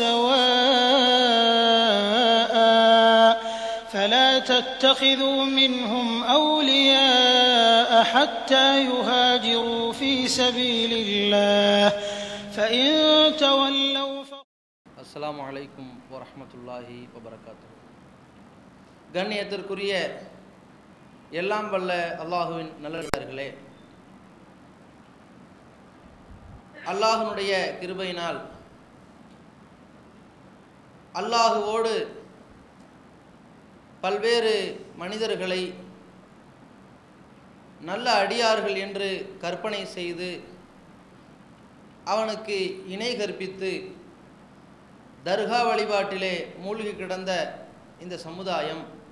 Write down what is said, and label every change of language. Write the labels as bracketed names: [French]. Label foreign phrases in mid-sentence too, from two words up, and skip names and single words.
[Arabic] سواء فلا تتخذوا منهم أولياء حتى يهاجروا في سبيل الله فإن تولوا السلام عليكم ورحمة الله وبركاته. [Tamil] கண்ணியத்திற்குரிய எல்லாம் வல்ல அல்லாஹுவின் நல்லடியார்களே, அல்லாஹ்வுடைய கிருபையினால் அல்லாஹுவோடு பல்வேறு மனிதர்களை நல்ல அடியார்கள் என்று கற்பனை செய்து அவனுக்கு இணை கற்பித்து தர்கா வழிபாட்டிலே மூழ்கி கிடந்த இந்த சமுதாயம்